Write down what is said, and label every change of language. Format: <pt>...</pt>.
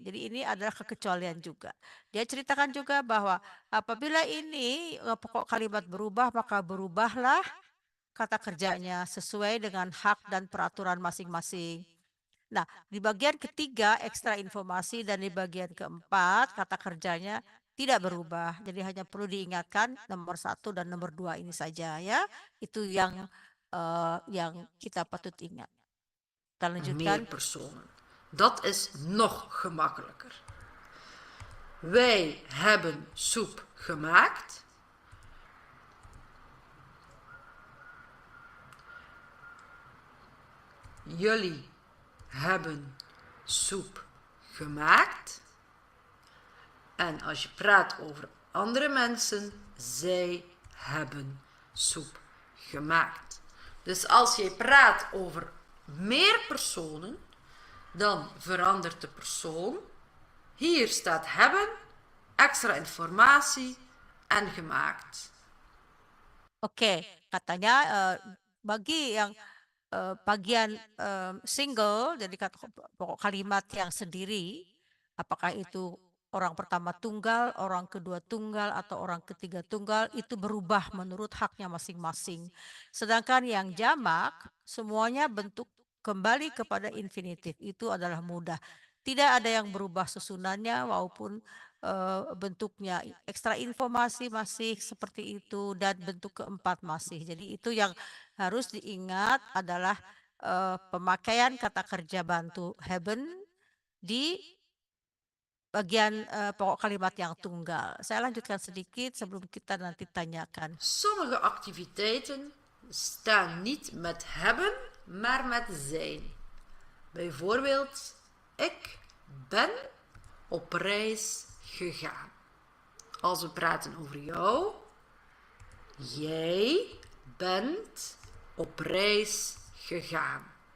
<id>Jadi ini adalah kekecualian juga. Dia ceritakan juga bahwa apabila ini pokok kalimat berubah, maka berubahlah kata kerjanya sesuai dengan hak dan peraturan masing-masing. Nah, di bagian ketiga ekstra informasi dan di bagian keempat kata kerjanya tidak berubah. Jadi hanya perlu diingatkan nomor 1 dan nomor 2 ini saja ya. Itu yang kita patut ingat. Kita lanjutkan.</id> <nl>Meer personen. Dat is nog gemakkelijker. Wij hebben soep gemaakt. Jullie hebben soep gemaakt. En als je praat over andere mensen, zij hebben soep gemaakt. Dus als je praat over meer personen, dan verandert de persoon. Hier staat hebben, extra informatie en gemaakt.</nl> <id>Oke, katanya bagi yang bagian single, jadi pokok kalimat yang sendiri, apakah itu orang pertama tunggal, orang kedua tunggal, atau orang ketiga tunggal, itu berubah menurut haknya masing-masing. Sedangkan yang jamak, semuanya bentuk kembali kepada infinitif. Itu adalah mudah. Tidak ada yang berubah susunannya maupun bentuknya. Ekstra informasi masih seperti itu dan bentuk keempat masih. Jadi itu yang harus diingat adalah pemakaian kata kerja bantu haben di bagian pokok kalimat yang tunggal. Saya lanjutkan sedikit sebelum kita nanti tanyakan.</id> <nl>Sommige activiteiten staan niet met hebben, maar met zijn. Bijvoorbeeld, ik ben op reis gegaan. Als we praten over jou, jij bent op reis gegaan.</nl>